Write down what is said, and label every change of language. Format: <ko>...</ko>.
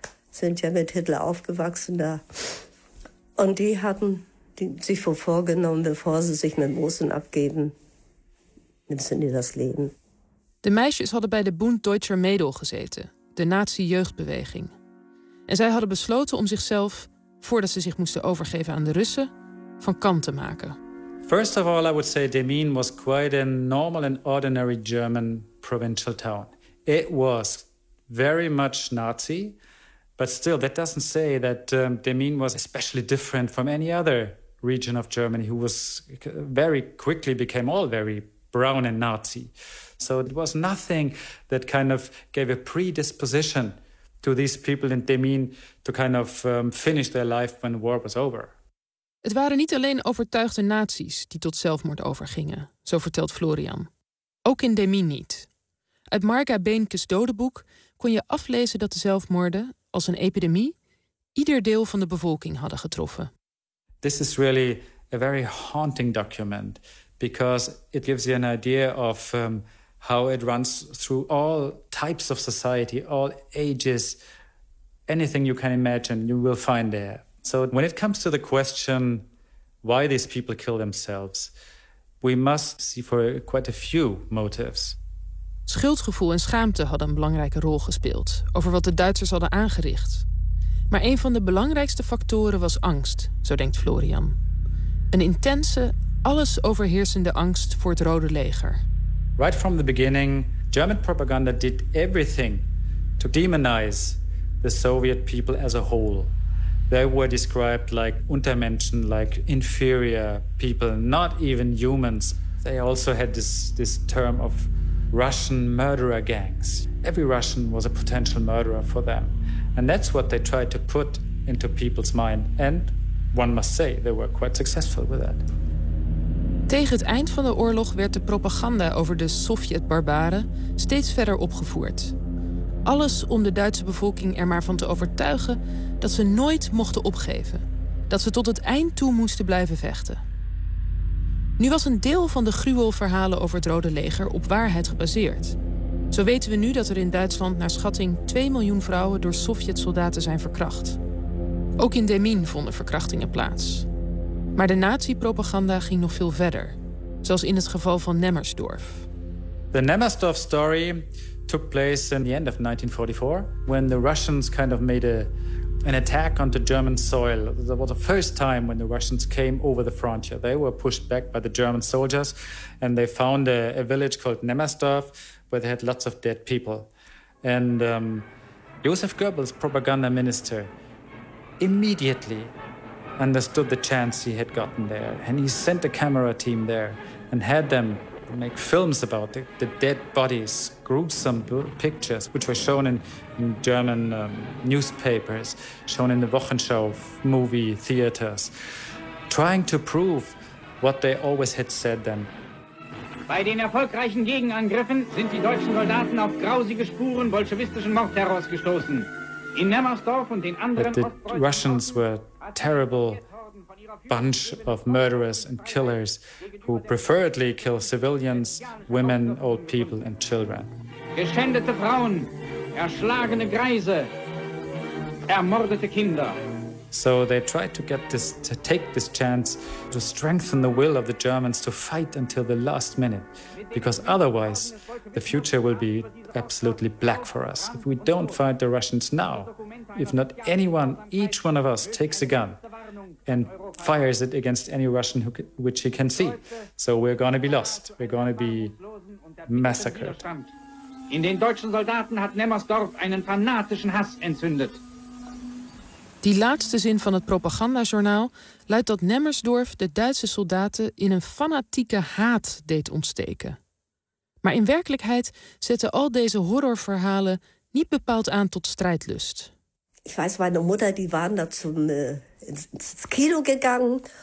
<de>Sind ja</de> <nl>met Hitler opgewachsen daar. En die hadden zich voorgenomen,</nl> <de>bevor ze zich met Russen abgeben,</de> <nl>nemen ze dat leven. De meisjes hadden bij de Bund Deutscher Mädel gezeten, de nazi-jeugdbeweging. En zij hadden besloten om zichzelf, voordat ze zich moesten overgeven aan de Russen, van kant te maken.</nl> <en>First of all, I would say Demmin was quite a normal and ordinary German provincial town. It was very much Nazi, but still that doesn't say that Demmin was especially different from any other region of Germany who was very quickly became all very brown and Nazi. So it was nothing that kind of gave a predisposition to these people in Demmin to kind of finish their life when the war was over.</en> <nl>Het waren niet alleen overtuigde nazi's die tot zelfmoord overgingen, zo vertelt Florian. Ook in Demmin niet. Uit Marga Beenke's dodenboek kon je aflezen dat de zelfmoorden, als een epidemie, ieder deel van de bevolking hadden getroffen.</nl> <en>This is really a very haunting document, because it gives you an idea of how it runs through all types of society, all ages, anything you can imagine, you will find there. So when it comes to the question why these people kill themselves, we must see for quite a few motives.</en> <nl>Schuldgevoel en schaamte hadden een belangrijke rol gespeeld over wat de Duitsers hadden aangericht. Maar een van de belangrijkste factoren was angst, zo denkt Florian. Een intense, alles overheersende angst voor het Rode Leger.</nl> <en>Right from the beginning, German propaganda did everything to demonize the Soviet people as a whole. They were described like untermenschen, like inferior people, not even humans. They also had this term of Russian murderer gangs. Every Russian was a potential murderer for them. And that's what they tried to put into people's mind. And one must say, they were quite successful with that.</en> <nl>Tegen het eind van de oorlog werd de propaganda over de Sovjet-barbaren steeds verder opgevoerd. Alles om de Duitse bevolking er maar van te overtuigen dat ze nooit mochten opgeven. Dat ze tot het eind toe moesten blijven vechten. Nu was een deel van de gruwelverhalen over het Rode Leger op waarheid gebaseerd. Zo weten we nu dat er in Duitsland naar schatting 2 miljoen vrouwen door Sovjet-soldaten zijn verkracht. Ook in Demmin vonden verkrachtingen plaats. Maar de nazi-propaganda ging nog veel verder, zoals in het geval van Nemmersdorf.</nl> <en>The Nemmersdorf story took place in the end of 1944, when the Russians kind of made an attack on the German soil. That was the first time when the Russians came over the frontier. They were pushed back by the German soldiers, and they found a village called Nemmersdorf, where they had lots of dead people. And Joseph Goebbels, propaganda minister, immediately understood the chance he had gotten there. And he sent a camera team there and had them make films about the dead bodies, gruesome pictures, which were shown in German newspapers, shown in the Wochenschau movie theaters, trying to prove what they always had said then.</en> <de>Bei den erfolgreichen Gegenangriffen sind die deutschen Soldaten auf grausige Spuren bolschewistischen Mordterrors gestoßen. In Nemmersdorf und den anderen.</de> <en>But the Russians were a terrible bunch of murderers and killers who preferably kill civilians, women, old people and children.</en> <de>Geschändete Frauen, erschlagene Greise, ermordete Kinder.</de> <en>So they tried to get this, to take this chance to strengthen the will of the Germans to fight until the last minute. Because otherwise, the future will be absolutely black for us. If we don't fight the Russians now, if not anyone, each one of us takes a gun and fires it against any Russian which he can see. So we're going to be lost. We're going to be massacred.</en> <de>In den deutschen Soldaten hat Nemmersdorf einen fanatischen Hass entzündet.</de> <nl>Die laatste zin van het propagandajournaal luidt dat Nemmersdorf de Duitse soldaten in een fanatieke haat deed ontsteken. Maar in werkelijkheid zetten al deze horrorverhalen niet bepaald aan tot strijdlust. Ik weet, mijn moeder, die waren daar</nl> <de>ins kino gegaan.</de>